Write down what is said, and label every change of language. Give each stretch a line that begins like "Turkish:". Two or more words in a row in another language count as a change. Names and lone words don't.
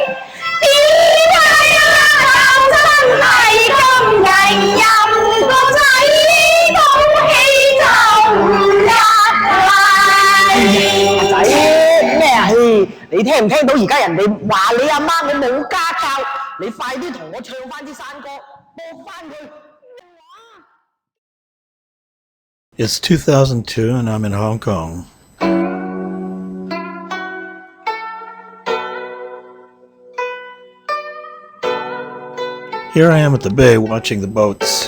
Cantonese: 點解啊真係咁危任個仔，恭喜就唔入嚟。仔咩啊？你聽唔聽到而家人哋話你阿媽你冇家教？你快啲同我唱翻啲山歌，播翻佢。
English: It's 2002 and I'm in Hong Kong. Here I am at the bay watching the boats.